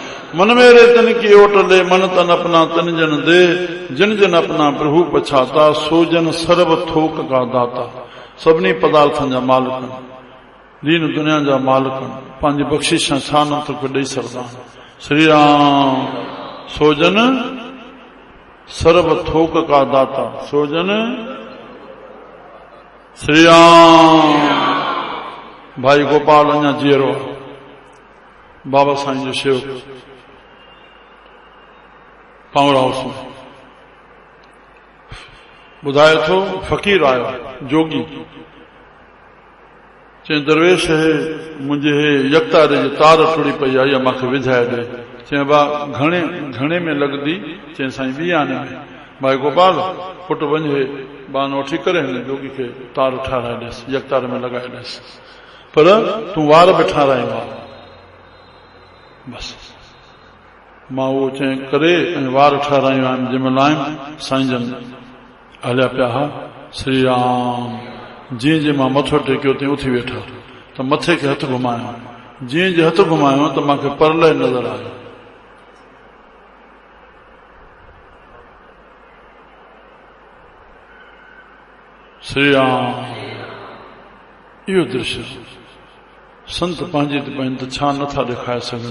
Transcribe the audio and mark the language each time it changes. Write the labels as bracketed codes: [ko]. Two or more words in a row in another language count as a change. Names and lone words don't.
[hi] मन मेरे तन की ओट ले, मन तन अपना तन जन दे, जिन जन अपना प्रभु पछाता, सो जन सर्व थोक का दाता। [sd] सभिनी पदार्थन जा मालिक, दीन दुनिया जा मालिक, पंहिंजी बख़्शिशां छा न तोखे ॾेई सघंदा। [hi] श्री राम सोजन सर्व थोक का दाता, सोजन श्री राम। [sd] भाई गोपाल अञा जीअरो, बाबा साईं जो शेवक पावर हाउस में ॿुधाए थो, फ़क़ीर आयो जोगी, चई दरवेश है मुंहिंजे हे यकतारे जी तार टुड़ी पई आहे, इहा मूंखे विझाए ॾे। चई बा घणे में लॻंदी? चई साईं 20 आने में। भाई गोपाल पुट वञ, हे बान वठी करे हिन जोगी खे तार ठाराए ॾेसि, यकतारे में लॻाए ॾेसि, पर तूं वार बि ठाराईंदा। बस मां उहो चई करे ऐं वार ठारायूं आहिनि। जंहिंमहिल आहिनि साईं जन हलिया पिया हा। श्री राम जीअं जीअं मां मथो टेकियो तीअं उथी वेठा, त मथे खे हथ घुमायो, जीअं जीअं हथ घुमायो त मूंखे परलय नज़र आयो। श्री राम इहो दृश्य संत पंहिंजी त पंहिंजी त छा नथा ॾेखारे सघनि।